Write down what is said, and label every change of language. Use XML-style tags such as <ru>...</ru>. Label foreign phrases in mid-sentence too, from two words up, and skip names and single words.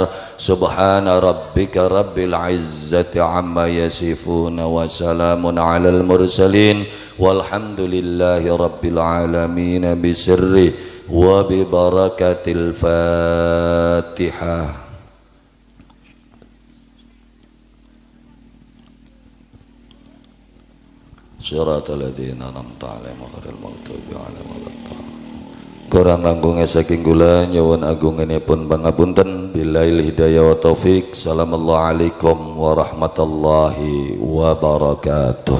<ar>سبحان ربك رب العزة عما يصفون وسلام على المرسلين والحمد لله رب العالمين بسر وببركة الفاتحة. صراط الذين أنعمت عليهم غير المغضوب عليهم ولا الضالين.</ar> <jv>Kurang langkungnya saking kula nyuwun agunganipun pangapunten.</jv> <ar>بالله الهداية والتوفيق. السلام عليكم ورحمة الله وبركاته.</ar>